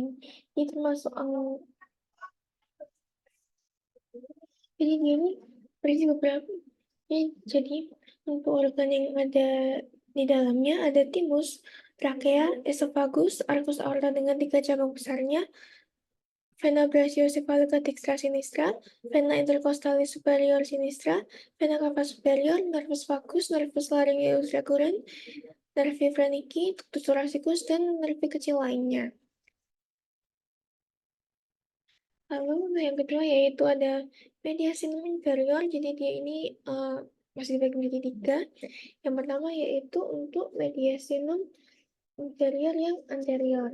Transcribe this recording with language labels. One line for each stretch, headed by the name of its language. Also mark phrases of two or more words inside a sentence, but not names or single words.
Indonesian: Ini termasuk jadi dia ini berisi beberapa. Jadi untuk organ yang ada di dalamnya ada timus, trakea, esophagus,
Latin: arcus aorta
Indonesian: dengan 3 cabang besarnya,
Latin: vena brachiocephalica dextra sinistra, vena intercostalis superior sinistra, vena cava superior, nervus vagus, nervus laryngeus recurrens, nervi phrenici, ductus thoracicus,
Indonesian: dan nervi kecil lainnya. Lalu yang kedua yaitu ada
Latin: mediastinum inferior,
Indonesian: jadi dia ini masih dibagi menjadi 3. Yang pertama yaitu untuk
Latin: mediastinum inferior
Indonesian: yang anterior.